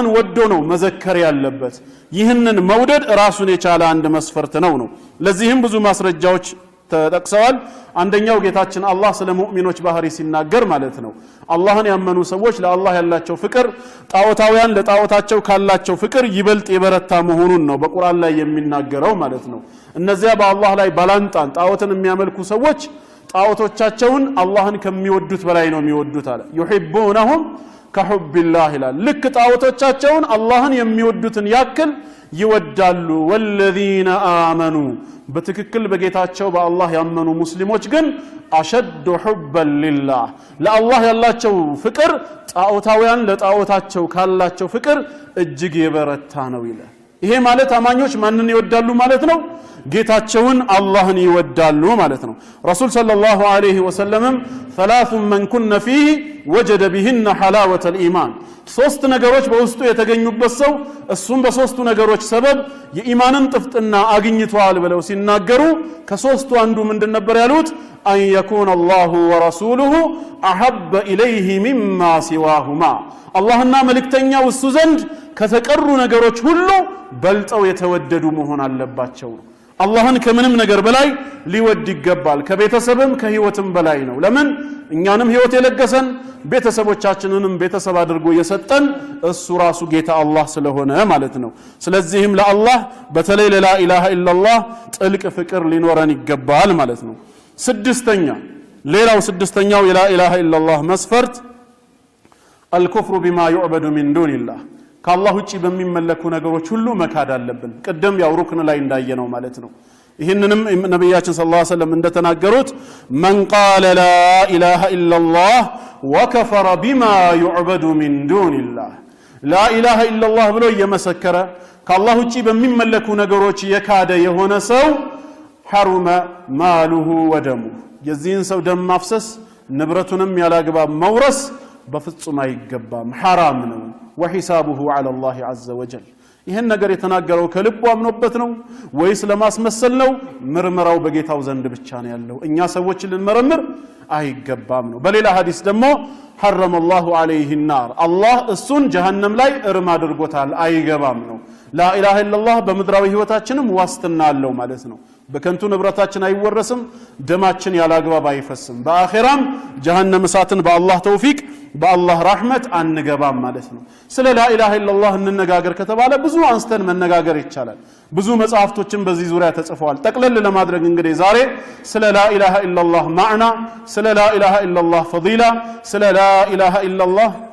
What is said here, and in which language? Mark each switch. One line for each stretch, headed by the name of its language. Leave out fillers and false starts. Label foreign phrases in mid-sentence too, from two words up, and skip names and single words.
Amharic: ወዶ ነው መዘከር ያለበት። ይህንን መውደድ ራሱን የቻለ አንድ መስፈርት ነው። ለዚህም ብዙ ማስረጃዎች ተጠቅሰዋል። አንደኛው ጌታችን አላህ ስለ ሙእሚኖች ባህሪ ሲናገር ማለት ነው አላህን ያመኑ ሰዎች ለአላህ ያላቸው ፍቅር ጣዖታውያን ለጣዖታቸው ካላቸው ፍቅር ይበልጥ የበረታ መሆኑን ነው በቁርአን ላይ የሚናገረው ማለት ነው። እነዚያ በአላህ ላይ ባላንጣን ጣዖትን የሚያመልኩ ሰዎች ጣዖቶቻቸውን አላህን ከሚወዱት በላይ ነው የሚወዱት አለ
Arabic: يحبونهم كحب الله
Amharic: ይላል ልክ ጣዖቶቻቸውን አላህን የሚወዱትን ያክል ይወዳሉ
Arabic: والذين آمنوا
Amharic: በትክክል በጌታቸው በአላህ ያመኑ ሙስሊሞች ግን
Arabic: أشد حبا لله
Amharic: ለአላህ ያላቸው ፍቅር ጣዖታውያን ለጣዖታቸው ካላቸው ፍቅር እጅግ የበረታ ነው ይላል ይሄ ማለት አማኞች ማንን ይወዳሉ ማለት ነው ጌታቸውን አላህን ይወዳሉ ማለት ነው
Arabic: رسول صلى الله عليه وسلم ثلاث من كن فيه وجد بهن حلاوة الإيمان
Amharic: ሶስት ነገሮች በውስጡ የተገኙበት ሰው እሱም በሶስቱ ነገሮች ሰበብ የኢማንን ጥፍጥና አግኝቷል ብለው ሲናገሩ ከሶስቱ አንዱ ምንድን ነበር ያሉት
Arabic: أن يكون الله ورسوله أحب إليه مما سواهما اللهنا ملكتنيا እሱ
Amharic: ዘንድ ከተቀሩ ነገሮች ሁሉ በልጠው የተወደዱ መሆን አለባቸው አላህን ከምንም ነገር በላይ ሊወድ ይገባል ከቤተሰብም ከህይወትም በላይ ነው ለምን እኛንም ህይወት የለገሰን ቤተሰቦቻችንንም ቤተሰብ አድርጎ የሰጠን እሱ ራሱ ጌታ አላህ ስለሆነ ማለት ነው ስለዚህም ለአላህ በተለይ
Arabic: للا إله إلا الله
Amharic: ጥልቅ ፍቅር ሊኖረን ይገባል ማለት ነው ስድስተኛው
Arabic: لا إله إلا الله
Amharic: መስፈርት
Arabic: الكفر بما يعبد من دون الله
Amharic: ከአላህ ውጪ በሚመለኩ ነገሮች ሁሉ መካድ አለብን ቀደም ያው ሩክን ላይ እንዳየነው ማለት ነው ይሄንንም ነብያችን
Arabic: صلى الله عليه وسلم
Amharic: እንደተናገሩት
Arabic: من قال لا اله الا الله وكفر بما يعبد من دون الله لا اله الا الله
Amharic: ብሎ እየመሰከረ ከአላህ ውጪ በሚመለኩ ነገሮች የካደ የሆነ ሰው
Arabic: حرم ماله ودمه
Amharic: የዚህን ሰው ደም ማፍሰስ ንብረቱንም ያላግባብ መውረስ በፍጹም አይገባም حرام ነው
Arabic: وحسابه على الله عز وجل
Amharic: ይሄን ነገር የተናገረው ከልቡ አምኖበት ነው ወይስ ለማስመሰል ነው ምርመራው በጌታው ዘንድ ብቻ ነው ያለው እኛ ሰዎች ልንመረምር አይገባም ነው በሌላ ሐዲስ ደግሞ
Arabic: حرم الله عليه النار الله
Amharic: እሱን ጀሃነም ላይ እርም አድርጎታል አይገባም ነው
Arabic: لا اله الا الله
Amharic: በምድራዊ ህይወታችንም ዋስትና አለው ማለት ነው በከንቱ ንብረታችን አይወረስም ደማችን ያላግባብ አይፈስም በአኺራም ጀሃነም እሳትን በአላህ ተውፊቅ በአላህ ረህመት አንገባም ማለት ነው ስለ
Arabic: لا إله إلا الله
Amharic: እንነጋገር ከተባለ ብዙ አንስተን መነጋገር ይቻላል ብዙ መጽሐፍቶችን በዚህ ዙሪያ ተጽፈዋል ጠቅለል ለማድረግ እንግዲህ ዛሬ ስለ
Arabic: لا إله إلا الله
Amharic: ማዕና ስለ
Arabic: لا إله إلا الله
Amharic: ፈዲላ ስለ
Arabic: لا إله إلا الله